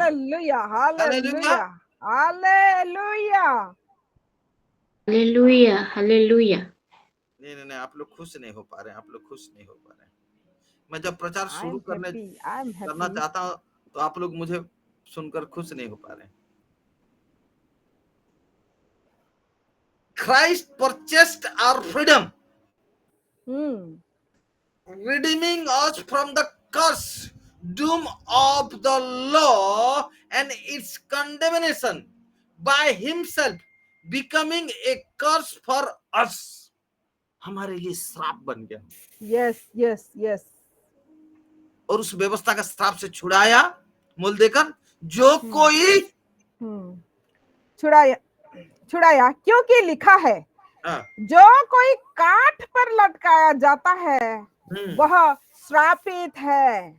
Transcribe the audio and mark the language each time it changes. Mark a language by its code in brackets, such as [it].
[hi] Hallelujah, hallelujah, hallelujah, hallelujah, hallelujah. नहीं, आप लोग खुश नहीं हो पा रहे हैं, आप लोग खुश नहीं हो पा रहे हैं। मैं जब प्रचार शुरू करना चाहता हूँ तो आप लोग मुझे सुनकर खुश नहीं हो पा रहे हैं। [en] Christ purchased our freedom, redeeming us from the curse, doom of the law and its condemnation by himself, becoming a curse for us. [hi] हमारे लिए श्राप बन गया। [en] Yes yes yes. [hi] और उस व्यवस्था का श्राप से छुड़ाया, मोल देकर। जो कोई छुड़ाया, क्योंकि लिखा है, जो कोई काठ पर लटकाया जाता है वह श्रापित है।